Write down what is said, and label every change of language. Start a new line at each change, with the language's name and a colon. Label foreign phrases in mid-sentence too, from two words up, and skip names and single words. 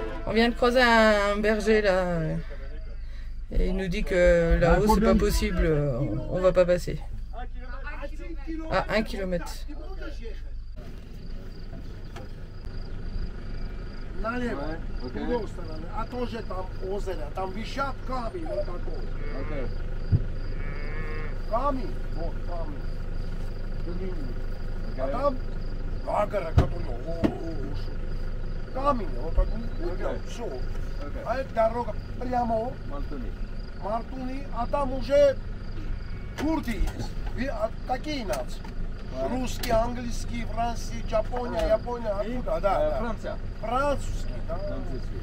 French: On vient de croiser un berger là. Et il nous dit que là-haut c'est pas possible, on va pas passer. À 1 km.
Russian: Налево. Окей. В другую сторону. А тоже там озеро. Там висят камни вот такой. Окей. Камень. Вот камень. Длинный. А Окей. там гагара, который камень. Вот так вот. Все. Окей. А эта дорога прямо Мартуни. Мартуни. А там уже курды есть. Какие нации? Русский, английский, Франция, Япония, откуда? Да. Франция. Французский, да. Французский.